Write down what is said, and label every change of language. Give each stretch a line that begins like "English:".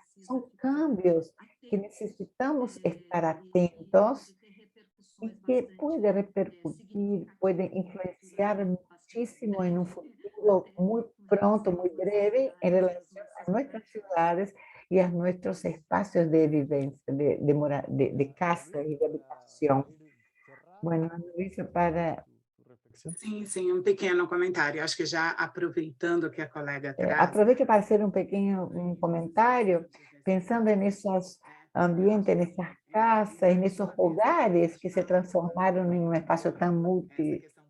Spanish: Son cambios que necesitamos estar atentos y que puede repercutir, puede influenciar muchísimo en un futuro muy pronto, muy breve, en relación a nuestras ciudades y a nuestros espacios de vivencia, de casa y de habitación. Bueno, Luísa, para...
Portuguese: Sim, sim, pequeno comentário. Acho que já aproveitando que a colega traz.
Spanish: Aproveito para hacer un pequeño comentario, pensando en esos ambientes, en esas casas, en esos hogares que se transformaron en un espacio tan multi.